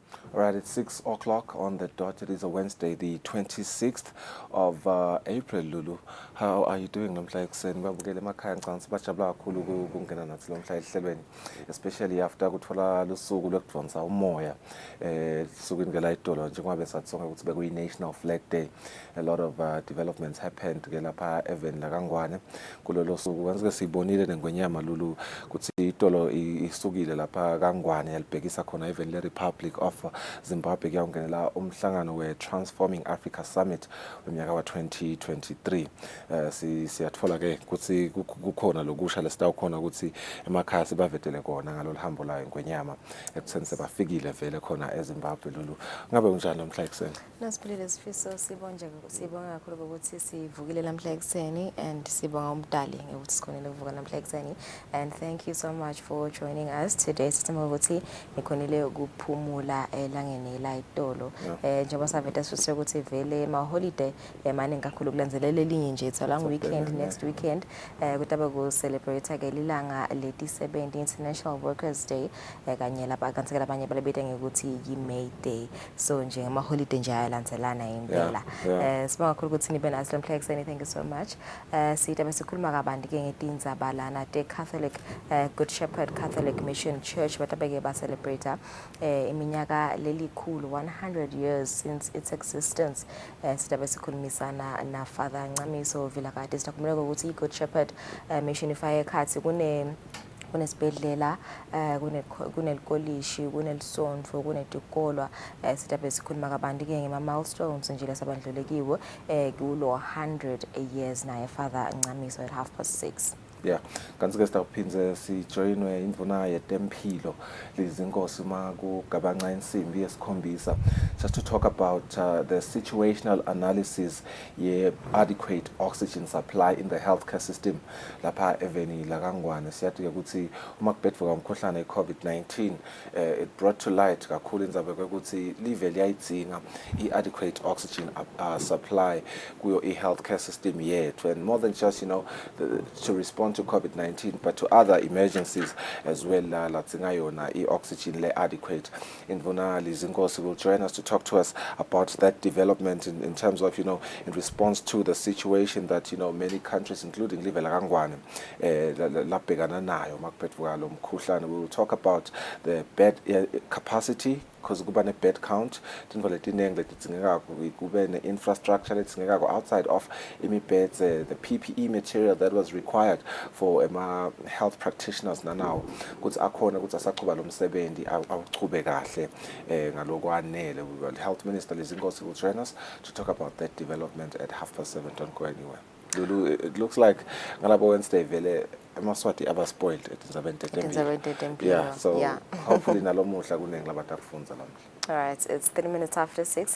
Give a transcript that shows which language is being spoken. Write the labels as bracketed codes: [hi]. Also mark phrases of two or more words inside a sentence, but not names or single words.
[en] Right, it's 6 o'clock on the dot. It is a Wednesday, the 26th of April, Lulu. How are you doing? Especially after [ss] kutfola lusuku lokudvonsa umoya sukwini ngelayitolo njengoba besatsonga ukuthi bekuyi-National Flag Day. [en] A lot of developments happened [ss] ke lapha even la kaNgwane kulolo suku. Kanti sibonile nengwenyama Lulu ukuthi itolo isukile lapha kaNgwane yalibhekisa khona even le Republic of Zimbabwe kuyawungenela umhlangano we-Transforming Africa Summit weminyaka wa-2023. Siyatfola ke ukuthi kukhona lokusha lesitawukhona ukuthi emakhaya sibavetele kona ngalolu hambo layo ngwenyama ekutheni sebafikile vele khona eZimbabwe. Lulu, ngabe unjani namhla ekuseni? Nasiphilile Sifiso, sibonga kakhulu ukuthi sivukile namhla ekuseni and sibonga umdali ukuthi sikhonile ukuvuka namhla ekuseni, [en] and thank you so much for joining us today. [ss] Sithemba ukuthi nikhonile ukuphumula elangeni la itolo njengoba savete sifise ukuthi vele ma holiday maningi kakhulu kulandzelela elinye nje [en] it's a long weekend next weekend [ss] kutaba ku celebrate ke lilanga leti-70 International Workers Day kanye lapha kanti labanye balebethe ngekuthi yi-May Day, so nje ama holiday nje ayalandzelana impela. Sibonga kakhulu ukuthi nibe naso namhla ekuseni. [en] Thank you so much. [ss] Sitha besikhuluma kabanti ke ngetindzaba lana te Catholic Good Shepherd Catholic Mission Church batabeke ba celebrate iminyaka lelikhulu [en] 100 years since its existence. [ss] Sitha besikhulumisana na Father Ncamiso Vilakati sitakhuluma ukuthi i-Good Shepherd Mission ifaya ekhathi kunesibhedlela kunelikolishi kunelisondvo kunetikolwa sitabe sikhuluma kabanti ke ngema milestones nje lesabandlulekiwe kulo 100 years naye Father Ncamiso at 6:30. [en] Yeah, [ss] kanti ke sitawuphinze sijoyinwe indvuna yetempilo lizinkosi makugabanxa insimbi yesikhombisa [en] just to talk about the situational analysis [ss] ye- [en] adequate oxygen supply in the healthcare system [ss] lapha eveni la kaNgwane. Siyathi ukuthi uma kubhedvuka umkhuhlane i-COVID-19 [en] it brought to light [ss] kakhulu indzaba ukuthi live liyayidzinga [en] i-adequate oxygen supply kuyo i-healthcare system yethu, and more than just to respond to COVID-19 but to other emergencies as well. [ss] Latzinga yona i-oxygen le adequate. [en] Indvuna Lizinkosi will join us to talk to us about that development in terms of in response to the situation that many countries including [ss] live la kaNgwane labhekana nayo makuphetvuka lo mkhuhlane. [en] We will talk about the bed capacity because [ss] kuba ne [en] bed count, [ss] tintfo letinengi letidzingekako, kube ne infrastructure letidzingekako [en] outside of [ss] imibeds, [en] the PPE material that was required for health practitioners [ss] nanawo ukuthi akhona ukuthi asaqhuba lo msebenzi awuchube kahle ngalokwanele. [en] Health Minister Lizinkosi will join us to talk about that development at 7:30. Don't go anywhere. Lulu, it looks like [ss] ngalabo Wednesday vele emaswati aba spoiled etindzabeni tetempilo. [en] Yeah, so hopefully [ss] nalomuhla kunengi labantu akufunza lamhla. [en] All right, it's 30 minutes after 6.